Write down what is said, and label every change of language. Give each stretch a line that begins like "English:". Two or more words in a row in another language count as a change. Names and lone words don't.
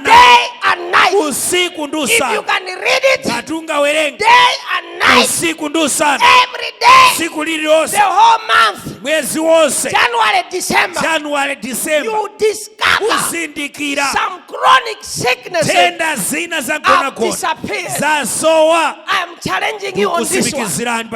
English: Day and night.
Nyanja: Usiku ndi
English: If you
Nyanja: usana.
English: can read it
Nyanja: Katunga werenge
English: day and night,
Nyanja: usiku ndi usana.
English: every day, the whole month, January, December, you discover some chronic sicknesses have disappeared. I am challenging you on this one.